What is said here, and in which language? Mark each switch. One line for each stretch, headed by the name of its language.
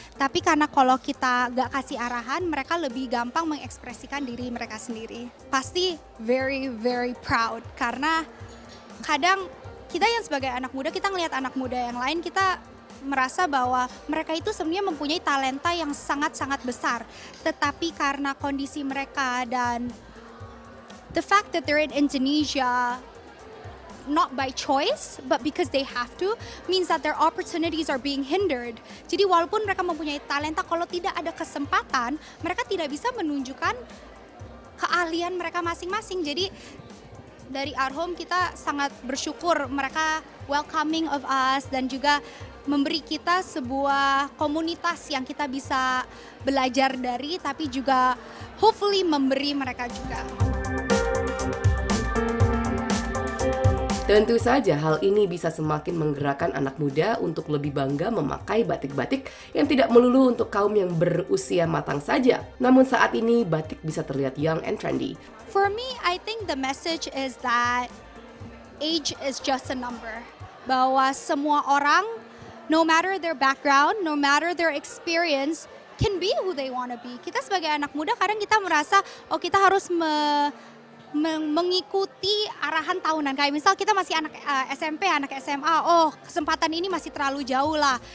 Indonesian: Tapi karena kalau kita gak kasih arahan, mereka lebih gampang mengekspresikan diri mereka sendiri. Pasti
English: very, very proud.
Indonesian: Karena kadang kita yang sebagai anak muda, kita ngelihat anak muda yang lain, kita merasa bahwa mereka itu sebenarnya mempunyai talenta yang sangat-sangat besar. Tetapi karena kondisi mereka dan
English: the fact that they're in Indonesia, not by choice, but because they have to, means that their opportunities are being hindered.
Indonesian: Jadi walaupun mereka mempunyai talenta, kalau tidak ada kesempatan, mereka tidak bisa menunjukkan keahlian mereka masing-masing. Jadi dari Our Home kita sangat bersyukur mereka
English: welcoming of us,
Indonesian: dan juga memberi kita sebuah komunitas yang kita bisa belajar dari, tapi juga hopefully memberi mereka juga. Tentu saja hal ini bisa semakin menggerakkan anak muda untuk lebih bangga memakai batik-batik yang tidak melulu untuk kaum yang berusia matang saja. Namun saat ini batik bisa terlihat
English: young and trendy. For me, I think the message is that age is just a number.
Indonesian: Bahwa semua orang,
English: no matter their background, no matter their experience, can be who they want to be.
Indonesian: Kita sebagai anak muda kadang kita merasa, oh kita harus mengikuti arahan tahunan. Kayak misal kita masih anak SMP, anak SMA, oh kesempatan ini masih terlalu jauh lah.